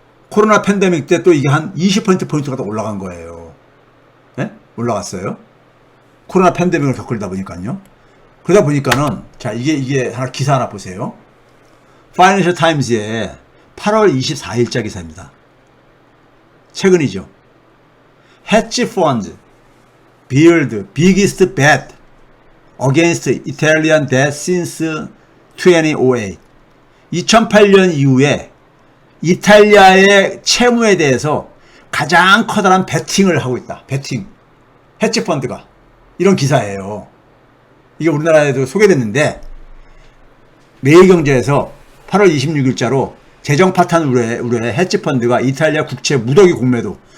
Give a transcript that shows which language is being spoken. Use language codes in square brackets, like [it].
[ko] 코로나 팬데믹 때 또 이게 한 20%포인트가 더 올라간 거예요. 네? 올라갔어요. 코로나 팬데믹을 겪으다 보니까요. 그러다 보니까는, 자, 이게 하나 기사 하나 보세요. 파이낸셜 타임즈의 8월 24일자 기사입니다. 최근이죠. [en] Hedge fund build biggest bet against Italian debt since 2008. [ko] 2008년 이후에 이탈리아의 채무에 대해서 가장 커다란 베팅을 하고 있다. 베팅. 헤지펀드가. 이런 기사예요. 이게 우리나라에도 소개됐는데, 매일경제에서 8월 26일자로 재정 파탄 우려에 헤지펀드가 이탈리아 국채 무더기 공매도.